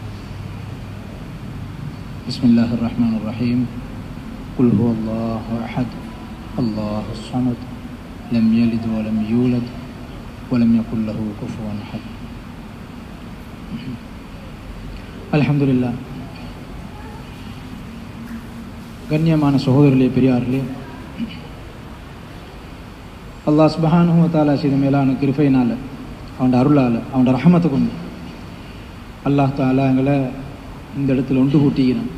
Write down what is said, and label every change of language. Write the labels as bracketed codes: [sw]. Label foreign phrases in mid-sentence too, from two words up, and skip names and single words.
[ar] Bismillahirrahmanirrahim. قل هو الله أحد الله الصمد لم يلد ولم يولد ولم يكن له كفوا أحد. Alhamdulillah. [ta] கண்ணியமான சகோதரர்களே, பெரியார்களே, அல்லாஹ் [ar] سبحانه وتعالى [ta] செய்த மேலான கிருபையினால், அவனோட அருளால், அவனோட ரஹமத்தை கொண்டு அல்லாஹ் தஆலா எங்களை இந்த இடத்துல ஒன்று கூட்டிக்கிறான்.